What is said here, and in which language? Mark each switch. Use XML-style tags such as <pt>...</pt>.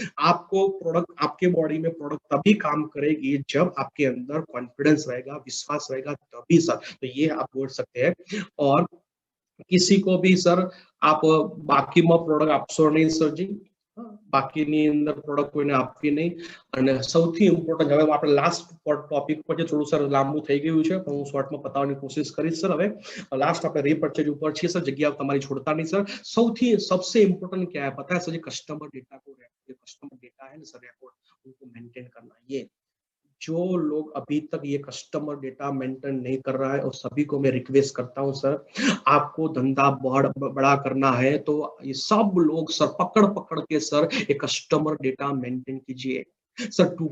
<hi>आपको प्रोडक्ट, आपके बॉडी में प्रोडक्ट तभी काम करेगी जब आपके अंदर कॉन्फिडेंस रहेगा, विश्वास रहेगा, तभी सर। तो ये आप बोल सकते हैं। और किसी को भी सर आप बाकी में प्रोडक्ट आपशो नहीं सर जी,</hi> <gu>બાકીની અંદર પ્રોડક્ટ કોઈને આપવી નહીં. અને સૌથી ઇમ્પોર્ટન્ટ, હવે આપણે લાસ્ટ ટોપિક પર થોડું સર લાંબુ થઈ ગયું છે પણ હું શોર્ટમાં પતાવવાની કોશિશ કરીશ સર. હવે લાસ્ટ આપણે રીપર્ચેज ઉપર છીએ સર, જગ્યા તમારી છોડતા नहीं सर. સૌથી</gu> <hi>सबसे इम्पोर्टेंट क्या है पता है सर जी? कस्टमर डेटा को, कस्टमर डेटा है ना सर, रिकॉर्ड उनको मेंटेन करना. ये जो लोग अभी तक ये कस्टमर डेटा मेंटेन नहीं कर रहा है और सभी को मैं रिक्वेस्ट करता हूं सर, आपको धंधा बड़ा करना है तो ये सब लोग सर पकड़ पकड़ के सर ये कस्टमर डेटा मेंटेन कीजिए सर.</hi>